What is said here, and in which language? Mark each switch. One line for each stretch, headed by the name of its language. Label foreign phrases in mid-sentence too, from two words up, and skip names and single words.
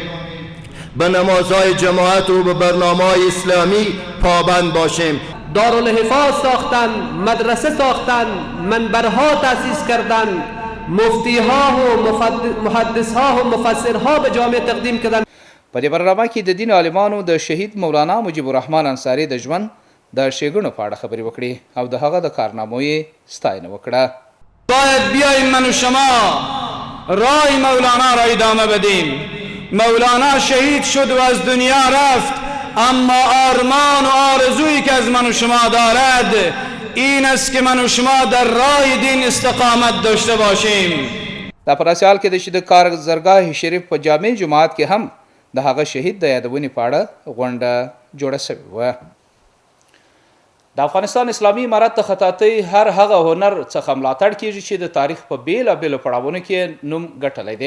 Persian: به نمازهای جماعت و به برنامه‌های اسلامی پابند باشیم. دارالحفاظ ساختن، مدرسه ساختن، منبرها تأسیس کردن، مفتی ها و محدث ها و مفسر ها به جامعه تقدیم کردن.
Pashto: په دې برنامه کې د دین عالمانو د شهید مولانا مجيب الرحمن انصاري د ژوند د ښېګڼو په اړه خبرې وکړې او د هغه د کارنامو یې ستاینه وکړه.
Persian: باید بیاییم من و شما رای مولانا را ادامه بدیم. مولانا شهید شد و از دنیا رفت، اما آرمان و آرزویی که از من و شما دارد این است که من و شما در راه دین استقامت داشته باشیم.
Pashto: دا په داسې حال کې ده چې د کارګزرګاه شریف په جامع جماعت کې هم د هغه شهید د یادونې په اړه غونډه جوړه شوې وه. د افغانستان اسلامي امارت د خطاطۍ هر هغه هنر څخه ملاتړ کیږي چې د تاریخ په بیلابیلو پړاوونو کې نوم ګټلی دی.